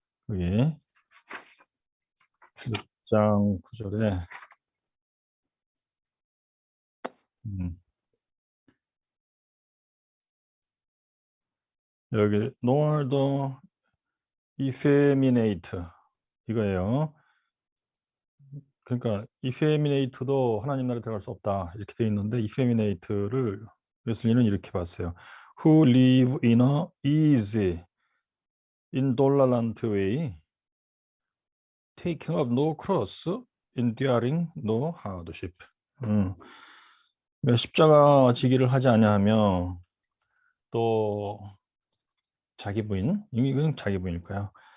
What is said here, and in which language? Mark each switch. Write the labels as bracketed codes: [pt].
[ko] 여기 6장 9절에 여기 [en] nor the effeminate [ko] 이거예요. 그러니까 effeminate도 하나님 나라에 들어갈 수 없다 이렇게 돼 있는데, effeminate를 웨슬리는 이렇게 봤어요. [en] Who live in a easy, indolent way, taking up no cross, enduring no hardship. [ko] 십자가 지기를 하지 아니하며 또 자기 부인, 이건 자기 부인일 거야.